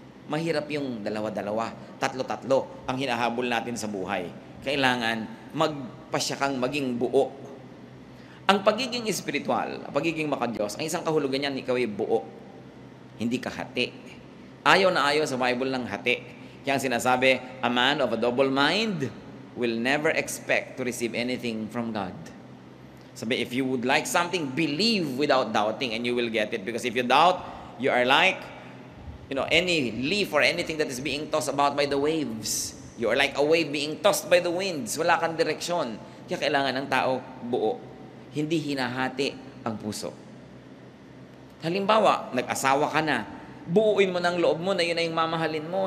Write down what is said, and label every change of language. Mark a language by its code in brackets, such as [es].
[tl] Mahirap yung dalawa-dalawa, tatlo-tatlo ang hinahabol natin sa buhay. Kailangan magpasya kang maging buo. Ang pagiging espiritual, ang pagiging makadiyos, ang isang kahulugan niyan, ikaw ay buo. Hindi ka hati. Ayaw na ayaw sa Bible ng hati. Kaya ang sinasabi, [en] a man of a double mind will never expect to receive anything from God. Sabi, if you would like something, believe without doubting and you will get it. Because if you doubt, you are like, any leaf or anything that is being tossed about by the waves. You are like a wave being tossed by the winds. [tl] Wala kang direksyon. Kaya kailangan ng tao buo. Hindi hinahati ang puso. Halimbawa, nag-asawa ka na. Buuin mo ng loob mo na yun ay yung mamahalin mo.